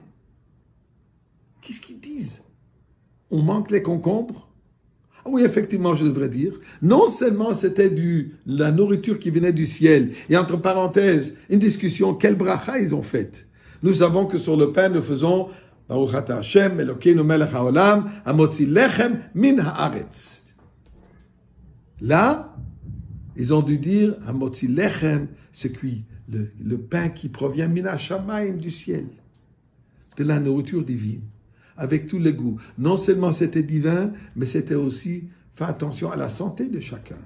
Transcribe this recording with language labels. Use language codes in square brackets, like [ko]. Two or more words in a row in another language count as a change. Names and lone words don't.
[fr] Qu'est-ce qu'ils disent? On manque les concombres? Ah oui, effectivement, je devrais dire. Non seulement c'était la nourriture qui venait du ciel, et entre parenthèses, une discussion, quelle bracha ils ont faite. Nous savons que sur le pain, nous faisons [he] ברוך אתה ה', אלוקינו מלך העולם, המוציא לחם מן הארץ. [fr] Là, ils ont dû dire [he] המוציא לחם, [fr] ce qui le pain qui provient [he] מן השמים [fr] du ciel, de la nourriture divine, avec tous les goûts. Non seulement c'était divin, mais c'était aussi faire attention à la santé de chacun.